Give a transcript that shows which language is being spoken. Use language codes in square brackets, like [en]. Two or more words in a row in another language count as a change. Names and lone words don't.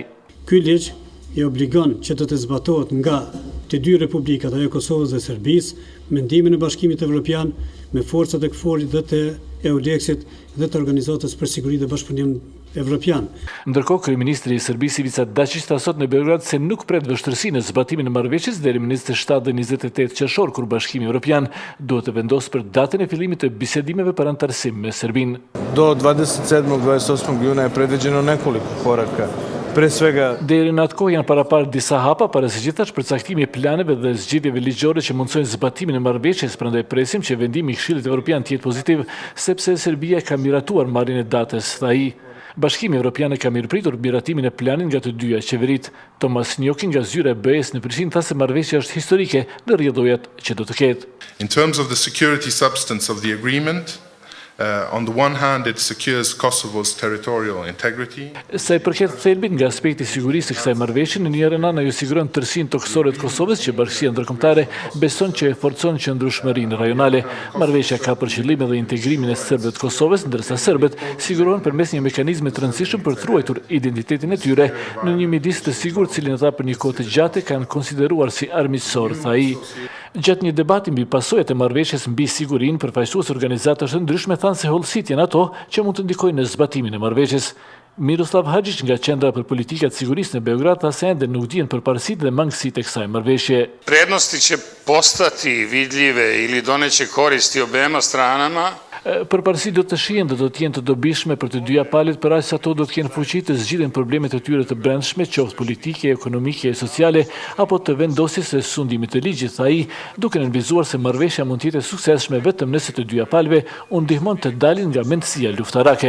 [sq] Ky ligj i obligon që të zbatohet nga të dy republikat, ajo e Kosovës dhe Serbisë, mendimin e Bashkimit Evropian me forcat e KFOR-it dhe të EULEX-it dhe të Organizatës për Siguri dhe Bashkëpunim Evropian. Ndërkohë, kryeministri i Serbisë Ivica Dačić tha sot në Beograd se nuk pret vështirësi në zbatimin e marrëveshjes deri në 27 dhe 28 qershor, kur Bashkimi Evropian duhet të vendosë për datën e fillimit të bisedimeve për antarësim me Serbinë. [sr] Do 27-28 juna je predviđeno nekoliko koraka. Pre svega, [sq] deri në atë kohë janë paraparë disa hapa para së gjithash përcaktimi i planeve dhe zgjidhjeve ligjore që mundsojnë zbatimin e marrëveshjes, prandaj presim që vendimi i Këshillit Evropian të jetë pozitiv, sepse Serbia ka miratuar marrjen e datës, tha ai. Bashkimi Evropian ka mirëpritur miratimin e planit nga të dyja qeveritë. Tomas Njoki nga zyra e BE-s në Prishtinë tha se marrëveshja është historike dhe rrjedhojat që do të ketë. [en] In terms of the security substance of the agreement, on the one hand, it secures Kosovo's territorial integrity. [sq] Sa i përket thelbit nga aspekti i sigurisë së kësaj marrëveshje, në njërin anë ajo siguron tërësinë tokësore të Kosovës që Bashkia Ndërkombëtare beson që e forcon qëndrueshmërinë rajonale. Marrëveshja ka për qëllim edhe integrimin e serbëve të Kosovës, ndërsa serbët sigurohen përmes një mekanizmi të rëndësishëm për të ruajtur identitetin e tyre në një midis të sigurt, cilin ata për një kohë të gjatë kanë konsideruar si armiqësor, tha ai. Gjatë një debati mbi pasojat e marrëveshjes mbi sigurinë, përfaqësues organizatash të ndryshme thanë se hollësit janë ato që mund të ndikojnë në zbatimin e marrëveshjes. Miroslav Hadžić nga Qendra për Politikat e Sigurisë në Beograd tha se ende nuk dihen përparësitë dhe mangësitë e kësaj marrëveshje. [sr] Prednosti će postati vidljive ili doneće koristi obema stranama. [sq] Përparësi do të shihen dhe do të jenë të dobishme për të dyja palët, për aq sa ato do të kenë fuqi të zgjidhen problemet e tyre të brendshme, qoftë politike, ekonomike e sociale, apo të vendosjes së sundimit të ligjit, tha ai, duke nënvizuar se marrëveshja mund të jetë e suksesshme vetëm nëse të dyja palëve u ndihmon të dalin nga mendësia luftarake.